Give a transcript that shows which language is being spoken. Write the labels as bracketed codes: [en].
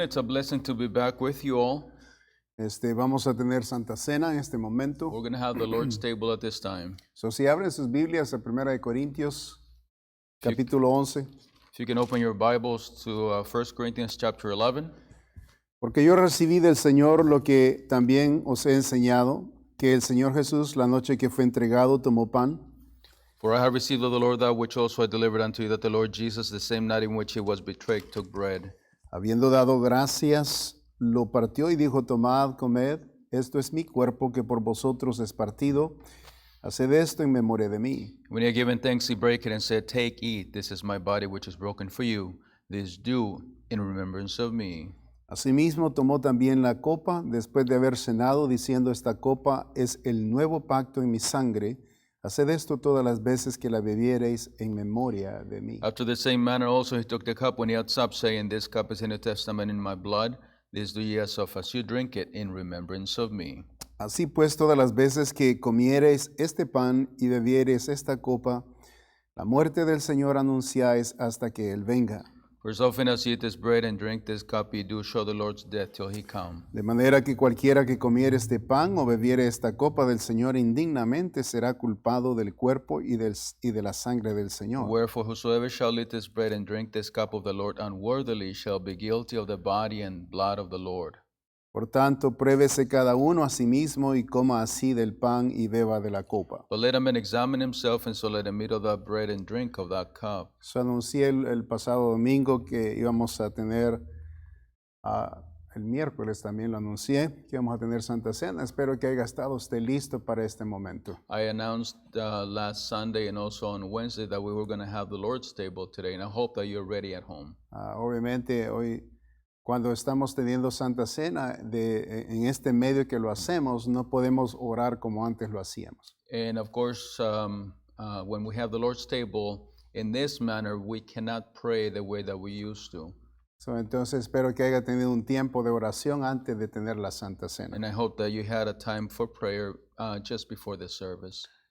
[en] It's a blessing to be back with you all. [es] Vamos a tener Santa Cena en este momento. [en] We're going to have the Lord's table at this time. [es] So, si abren sus Biblias a 1 de Corintios, capítulo 11. [en] If you can open your Bibles to 1 Corinthians chapter 11. [es] Porque yo recibí del Señor lo que también os he enseñado, que el Señor Jesús, la noche que fue entregado, tomó pan. [en] For I have received of the Lord that which also I delivered unto you, that the Lord Jesus, the same night in which he was betrayed, took bread. [es] Habiendo dado gracias, lo partió y dijo, tomad, comed, esto es mi cuerpo que por vosotros es partido. Haced esto en memoria de mí. [en] When he had given thanks, he brake it and said, Take, eat, this is my body which is broken for you. This do in remembrance of me. [es] Asimismo tomó también la copa después de haber cenado, diciendo, esta copa es el nuevo pacto en mi sangre. Haced esto todas las veces que la bebiereis en memoria de mí. [en] After the same manner also he took the cup when he had supped, saying, This cup is in the testament in my blood. This do ye as oft as you drink it in remembrance of me. [es] Así pues, todas las veces que comiereis este pan y bebiereis esta copa, la muerte del Señor anunciáis hasta que Él venga. [en] For as often as ye eat this bread and drink this cup, ye do show the Lord's death till he come. [es] De manera que cualquiera que comiere este pan o bebiere esta copa del Señor indignamente será culpado del cuerpo y de la sangre del Señor. [en] Wherefore whosoever shall eat this bread and drink this cup of the Lord unworthily shall be guilty of the body and blood of the Lord. [es] Por tanto, pruébese cada uno a sí mismo y coma así del pan y beba de la copa. [en] But let a man examine himself, and so let him eat of that bread and drink of that cup. [es] So anuncié el pasado domingo que íbamos a tener, el miércoles también lo anuncié, que íbamos a tener Santa Cena. Espero que haya estado usted listo para este momento. [en] I announced last Sunday and also on Wednesday that we were going to have the Lord's table today, and I hope that you're ready at home. [es] Obviamente hoy, cuando estamos teniendo Santa Cena, en este medio que lo hacemos, no podemos orar como antes lo hacíamos. [en] And of course, when we have the Lord's table in this manner, we cannot pray the way that we used to. [es] So, entonces espero que haya tenido un tiempo de oración antes de tener la Santa Cena. [en] And I hope that you had a time for prayer just before the service.